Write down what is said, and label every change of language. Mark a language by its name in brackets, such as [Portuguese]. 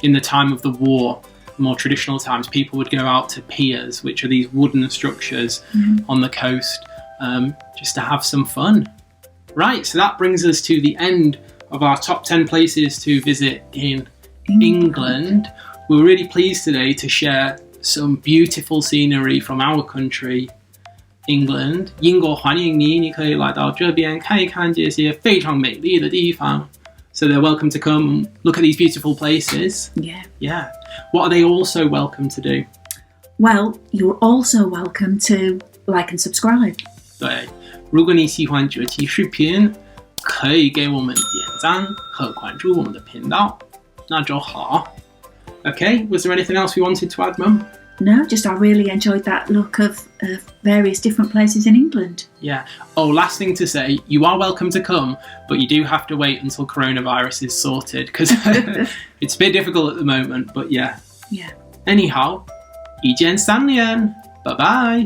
[English] In the time of the war, more traditional times, people would go out to piers, which are these wooden structures on the coast, just to have some fun. Right, so that brings us to the end of our top 10 places to visit in England. We're really pleased today to share some beautiful scenery from our country, England. [Chinese] 英国欢迎你，你可以来到这边看一看这些非常美丽的地方。 [English] So they're welcome to come look at these beautiful places. Yeah. What are they also welcome to do? Well, you're also welcome to like and subscribe. [Chinese] 对，如果你喜欢这期视频，可以给我们点赞和关注我们的频道，那就好。 [English] Okay, was there anything else we wanted to add, Mum? No, just I really enjoyed that look of various different places in England. Yeah. Oh, last thing to say, you are welcome to come, but you do have to wait until coronavirus is sorted, because it's a bit difficult at the moment, but yeah. Yeah. [Chinese] Anyhow, 一键3连，拜拜。